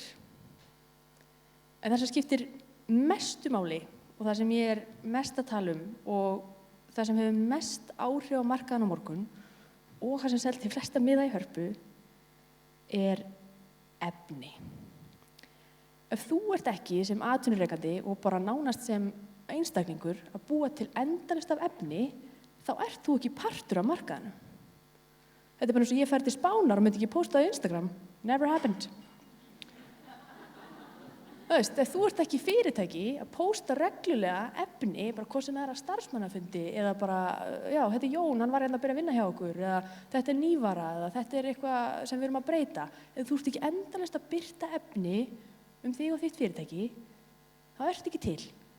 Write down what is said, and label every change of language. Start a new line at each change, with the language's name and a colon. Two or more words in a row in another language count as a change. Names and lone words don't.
Icelandic: En það sem skiptir mestu máli og það sem ég mest að tala og það sem hefur mest áhrif á markaðan á morgun og það sem seldi flesta miða í Hörpu efni. Ef þú ert ekki sem atvinnurekandi og bara nánast sem einstaklingur að búa til endalaust af efni, þá ert þú ekki partur af markaðanum. Þetta bara eins og ég fer til Spánar og myndi ekki posta á Instagram.
English: Never happened.
Icelandic: Ef þú ert ekki fyrirtæki að posta reglulega efni, bara hvað sem að starfsmannafundi eða bara, þetta Jón, hann var að byrja að vinna hjá okkur eða þetta nývara eða þetta eitthvað sem við erum að breyta. Ef þú ert ekki endalaust að birta efni þig og þitt fyrirtæki, þá ertu ekki til.